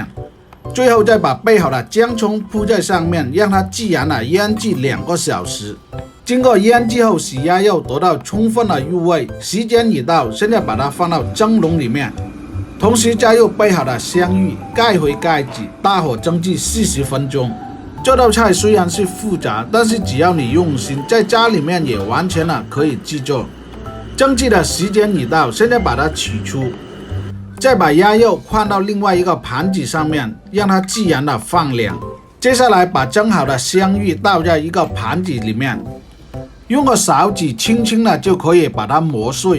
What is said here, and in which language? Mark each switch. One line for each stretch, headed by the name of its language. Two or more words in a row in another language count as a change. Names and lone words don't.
Chinese: 最後再把備好的薑蔥鋪在上面，讓它自然的醃製2個小時。經過醃製後，使鴨肉得到充分的入味。時間已到，現在把它放到蒸籠裡面，同時加入備好的香芋，蓋回蓋子，大火蒸製40分鐘。這道菜雖然是複雜，但是只要你用心，在家裡面也完全可以製作。蒸製的時間已到，現在把它取出，再把鴨肉換到另外一個盤子上面，讓它自然的放涼。接下來把蒸好的香芋倒在一個盤子裡面，用個勺子輕輕的就可以把它磨碎。